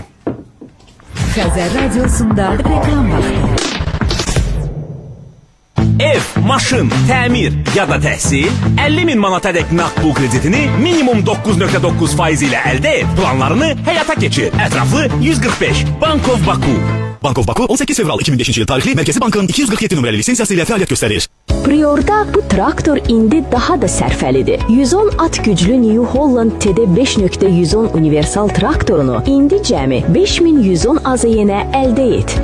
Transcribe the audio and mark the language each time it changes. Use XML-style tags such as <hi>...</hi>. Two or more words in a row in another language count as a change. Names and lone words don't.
<az>Xəzər Radiosunda reklam vaxtı. Ev, maşın, təmir ya da təhsil 50.000 manatadək nağd kreditini minimum 9.9% ilə əldə et. Planlarını həyata keçir. Ətraflı 145. Bank of Baku. Bank of Baku 18 fevral 2005 yıl tarixli Mərkəzi Bankın 247 nömrəli lisensiyası ilə fəaliyyət göstərir. Priorda bu traktor indi daha da sərfəlidir. 110 at güclü New Holland TD 5.110 universal traktorunu indi cəmi 5110 AZY-nə əldə et.</az>